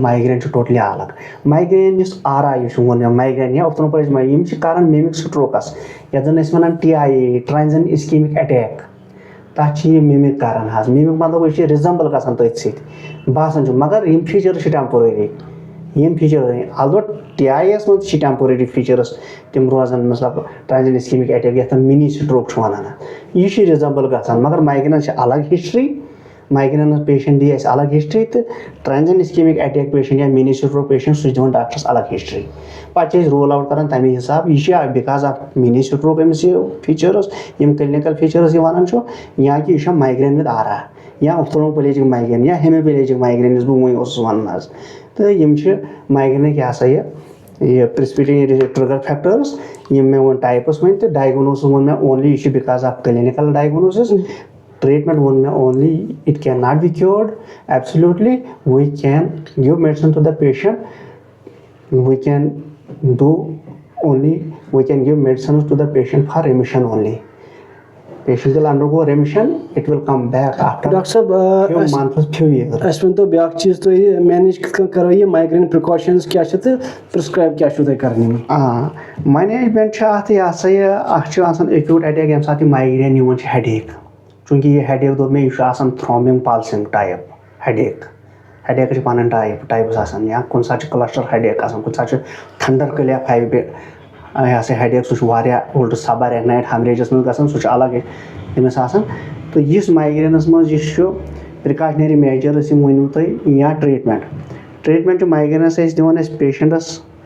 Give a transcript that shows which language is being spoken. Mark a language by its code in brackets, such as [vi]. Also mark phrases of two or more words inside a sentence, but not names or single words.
[ks] مایگرین چھُ ٹوٹلی الگ مایگرین یُس آرا یُس ووٚن مےٚ مایگرین یا یِم چھِ کران [en] mimic strokes [ks] یتھ زن أسۍ وَنان TIA [en] transient ischemic attack [ks] تَتھ چھِ یہِ میمِک کران حظ میمِک مطلب یہِ چھِ رِزمبل گژھان تٔتھۍ سۭتۍ باسان چھُ مگر یِم فیٖچٲرٕس چھِ ٹیمپورری یِم فیٖچٲرٕس البتہ TIA یس منٛز تہِ چھِ ٹیمپورری فیٖچٲرٕس تِم روزان مطلب [en] transient ischemic attack [ks] یتھ منٛز [en] mini stroke [ks] چھُ وَنان یہِ چھُ رِزمبل گژھان مگر مایگرینس چھِ الگ ہسٹری [en] migraine patient [ks] دی اَسہِ الگ ہسٹری تہٕ [en] transient ischemic attack patient [ks] یا [en] mini stroke patient [ks] سُہ چھِ دِوان ڈاکٹرس الگ ہسٹری پتہٕ چھِ أسۍ [en] rule out [ks] کران تمے حساب یہِ چھِ [en] because of mini stroke [ks] أمِس یہِ فیٖچٲرٕس یِم [en] clinical features [ks] یہِ وَنان چھُ یا کہِ یہِ چھُ [en] migraine with aura [ks] یا [en] ophthalmoplegic migraine [ks] یا [en] hemiplegic migraine [ks] یُس بہٕ وۄنۍ اوسُس وَنان حظ تہٕ یِم چھِ مایگرینٕکۍ یہِ ہسا یہِ [en] precipitating trigger factors [ks] یِم مےٚ ووٚن ٹایپس وۄنۍ تہٕ ڈایگنوسِس ووٚن مےٚ اونلی یہِ چھُ [en] because of clinical diagnosis treatment won only it cannot be cured absolutely we can give medicine to the patient we can do only we can give medicines to the patient for remission only patient will undergo remission it will come back after Doctor Sahab, few months few years [ks] اَسہِ ؤنۍ تو بیاکھ چیٖز تُہۍ مینیج کِتھ کٔنۍ کرو یہِ مایگرین پرٛکاشنٕز کیاہ چھِ تہٕ پرٛسکرایب کیاہ چھُو تۄہہِ کران یِمن مینیجمنٹ چھِ اَتھ یہِ ہسا یہِ اکھ چھُ آسان [en] acute attack [ks] ییٚمہِ ساتہٕ یہِ مایگرین یِوان چھِ ہیڈیک چوٗنٛکہِ یہِ ہیڈیک دوٚپ مےٚ یہِ چھُ آسان [en] throbbing pulsing type headache headaches [ks] چھِ پنٕنۍ ٹایپٕس آسان یا کُنہِ ساتہٕ چھِ [en] cluster headache [ks] آسان کُنہِ ساتہٕ چھُ [en] thunder clap [ks] یہِ ہسا ہیڈیک سُہ چھُ واریاہ اُلٹہٕ [en] sub arachnoid hemorrhages [ks] منٛز گژھان سُہ چھُ الگ أمِس آسان تہٕ یُس مایگرینس منٛز یُس چھُ [en] precautionary measures [ks] یِم ؤنِو تُہۍ یا ٹریٖٹمنٹ چھُ مایگرینس أسۍ دِوان أسۍ پیشنٹس